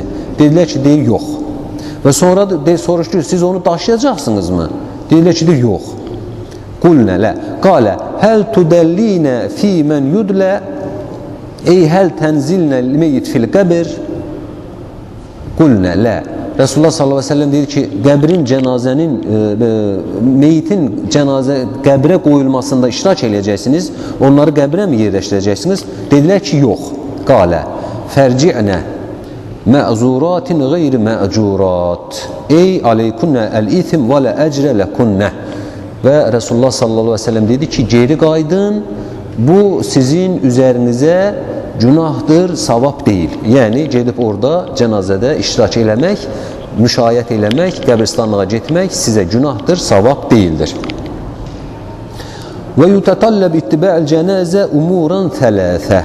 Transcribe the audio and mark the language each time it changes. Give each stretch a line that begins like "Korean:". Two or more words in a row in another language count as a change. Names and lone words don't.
Azerbaijani: Dedilər ki, deyir, yox. Və sonra soruşdu, siz onu daşıyacaqsınızmı? Deyirlər ki, yox.
Arabic: قلن لا. قال، هل تدلينه في من يدلى، أي هل تنزلنه ميت في القبر، قلن لا.
Azerbaijani: Resulullah
Arabic: صلى الله عليه وسلم
Azerbaijani: dedi ki, qəbrin cənazənin, meyitin cənazə qəbrə qoyulmasında iştirak edəcəksiniz, onları qəbrə mi yerləşdirəcəksiniz? Dedilər ki, yox.
Arabic: قال، فارجعن مأزورات غير مأجورات. أي عليكن الإثم ولا أجر لكن.
Azerbaijani: Və Resulullah
Arabic: صلى الله عليه وسلم
Azerbaijani: dedi ki, geri qaydın, bu sizin üzərinizə günahdır, savab deyil. Yəni, gedib orada cənazədə iştirak eləmək, müşayiət eləmək, qəbristanlığa getmək sizə günahdır, savab deyildir.
Arabic: ويتطلب اتباع الجنازة أمورا ثلاثة.